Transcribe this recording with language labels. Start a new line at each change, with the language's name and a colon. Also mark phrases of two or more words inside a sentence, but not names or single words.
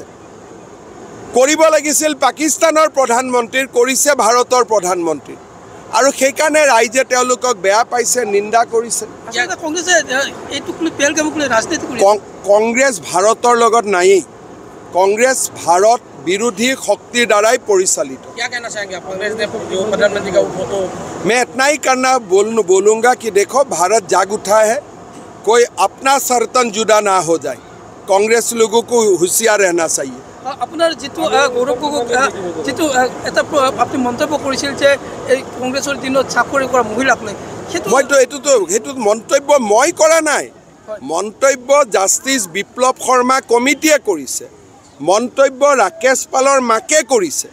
Assamese: কৰিব লাগিছিল পাকিস্তানৰ প্ৰধানমন্ত্ৰীৰ, কৰিছে ভাৰতৰ প্ৰধানমন্ত্ৰী। আৰু সেইকাৰণে ৰাইজে তেওঁলোকক বেয়া পাইছে, নিন্দা কৰিছে। আচলতে কংগ্ৰেছে এইটোক লৈ পেলগামক লৈ ৰাজনীতি কৰি কংগ্ৰেছ ভাৰতৰ লগত নায়েই। কংগ্ৰেছ ভাৰত বিৰোধী শক্তিৰ দ্বাৰাই পৰিচালিত।
Hindi: क्या कहना चाहेंगे आप कांग्रेस ने जो प्रधानमंत्री का फोटो मैं इतना ही करना बोलूँगा कि देखो भारत जाग उठा है, कोई अपना सर्तन जुदा ना हो जाए। कांग्रेस लोगों को होशियार रहना चाहिए।
Assamese: আপোনাৰ যিটো গৌৰৱ গগৈ যিটো এটা আপুনি মন্তব্য কৰিছিল যে এই কংগ্ৰেছৰ দিনত চাকৰি কৰা মহিলাক লৈ মইতো সেইটো মন্তব্য মই কৰা নাই। মন্তব্য জাষ্টিছ বিপ্লৱ শৰ্মা কমিটিয়ে কৰিছে। মন্তব্য ৰাকেশ পালৰ মাকে কৰিছে।